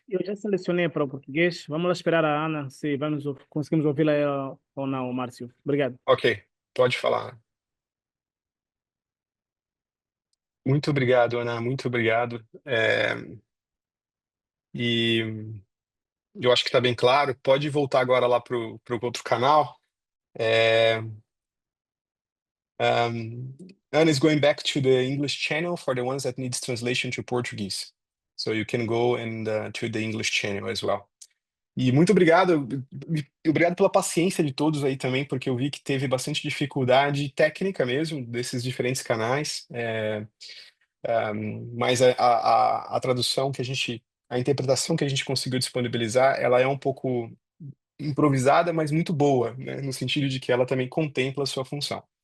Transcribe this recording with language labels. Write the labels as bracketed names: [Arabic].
[Portuguese] eu já selecionei para o português. Vamos lá esperar a Ana se conseguimos ouvi-la ou não, Márcio. Obrigado. Ok, pode falar. Muito obrigado, Ana, muito obrigado. E eu acho que está bem claro. Pode voltar agora lá para o outro canal. [English] É, Ana is going back to the English channel for the ones that needs translation to Portuguese. So you can go and to the English channel as well. [Portuguese] E muito obrigado, obrigado pela paciência de todos aí também, porque eu vi que teve bastante dificuldade técnica mesmo desses diferentes canais. Mas a tradução a interpretação que a gente conseguiu disponibilizar, ela é um pouco improvisada, mas muito boa, né, no sentido de que ela também contempla a sua função.